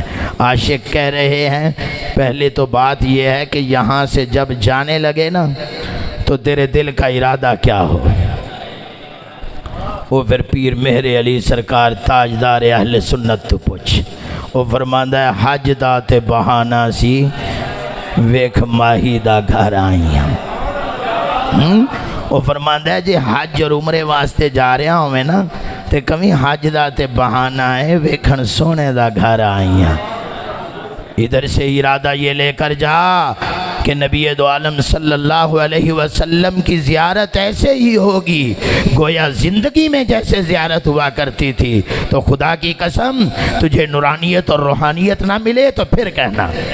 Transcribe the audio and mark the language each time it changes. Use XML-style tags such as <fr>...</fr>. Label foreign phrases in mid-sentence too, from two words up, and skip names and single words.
<ur>عاشق کہہ رہے ہیں پہلے تو بات یہ ہے کہ یہاں سے جب جانے لگے نا تو تیرے دل کا ارادہ کیا ہو۔ وہ پھر پیر مہر علی سرکار تاجدار اہل سنت تو پوچھ، وہ فرماندہ ہے</ur> <pa>حج دا تے بہانہ سی ویکھ ماہی دا گھر آئیاں۔ وہ فرماندہ ہے جی حج اور عمرے واسطے جا رہے ہوئے نا تے کمی حج دا تے بہانہ ہے ویکھن سونے دا گھر آئیاں۔</pa> <ur>ادھر سے ارادہ یہ لے کر جا کہ نبی دو عالم</ur> <ar>صلی اللہ علیہ وسلم</ar> <ur>کی زیارت ایسے ہی ہوگی گویا زندگی میں جیسے زیارت ہوا کرتی تھی، تو خدا کی قسم تجھے نورانیت اور روحانیت نہ ملے تو پھر کہنا۔</ur>